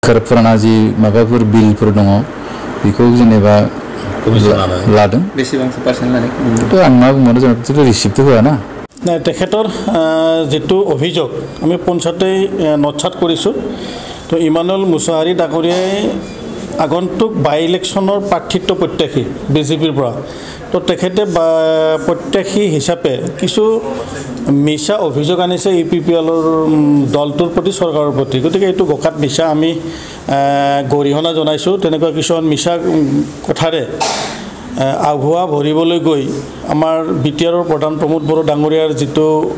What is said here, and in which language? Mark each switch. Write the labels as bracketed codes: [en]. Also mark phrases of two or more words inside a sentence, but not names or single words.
[brx] खारफोराना जि माबाफोर बिलफोर दङ बेखौ जेनेबा लादों बेसेबांसो पार्सेन्ट लादों थ' आं मा बुंनो जेनेबा रिसिप्टथ' होआ ना [as] তেখেতৰ যেটো অভিযোগ আমি পঞ্চায়তে নটছাট কৰিছোঁ তো ইমানুৱেল মুছাহাৰী ডাঙৰীয়াই আগন্তুক বাই ইলেকশ্যনৰ প্ৰাৰ্থিত্ব প্ৰত্যাশী বিজেপিৰ পৰা তো তেখেতে প্ৰত্যাশী হিচাপে কিছু মিছা অভিযোগ আনিছে ইপিপিএলৰ দলটোৰ প্ৰতি চৰকাৰৰ প্ৰতি গতিকে এইটো গকাত মিছা আমি গৰিহণা জনাইছোঁ তেনেকুৱা কিছুমান মিছা কথাৰে আগুৱা ভৰিবলৈ গৈ আমাৰ বিটিআৰৰ প্ৰধান প্ৰমোদ বড়ো ডাঙৰীয়াৰ যেটো